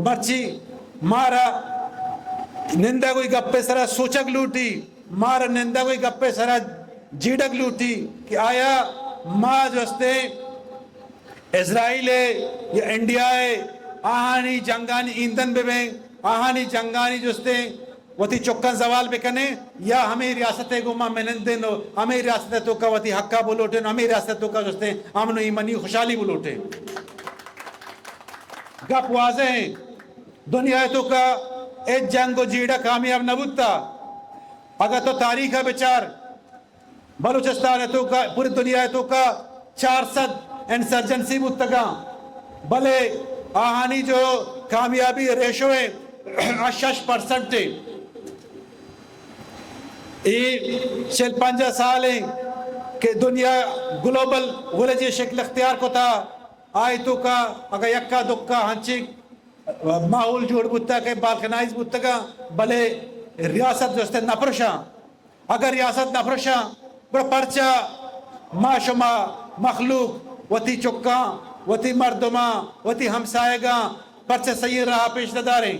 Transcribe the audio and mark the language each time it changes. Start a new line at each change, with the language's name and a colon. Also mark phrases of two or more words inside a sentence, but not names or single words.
Baluchi: مرچی مارا نندہ کوئی گپے سرا سوچک لوٹی مارا نندہ کوئی گپے سرا جیڑک لوٹی کہ آیا ماں جوستے اسرائیل یا انڈیا آہانی جنگانی ایندن بے آہانی جنگانی جوستے وتی چکن زوال بکنے یا ہمیں ریاست گوما منندن ہمیں ریاست تو کا وتی حقہ بلوٹے ہمیں ریاست تو کا جوستے امن و ایمانی خوشحالی بلوٹے گپ واضح ہیں دنیا تو کا ایک جنگ و جیڑا کامیاب نبوتا اگر تو تاریخ ہے بچار بلوچستان تو کا پوری دنیا تو کا 400 انسرجنسی بودتگا بلے آہانی جو کامیابی ریشو ہے 8% یہ 50 سال ہیں کہ دنیا
English: global village
Baluchi: شکل اختیار کو تھا آئی تو کا اگر یکا دکا ہنچی ماحول جوڑ بودتا کہ بالکنائز بودتگا بلے ریاست جوستے نپرشا اگر ریاست نپرشا بڑا پرچا ما شما مخلوق وتی چکاں وتی مردماں وتی ہمسائیگاں پرچہ صحیح رہا پیش داریں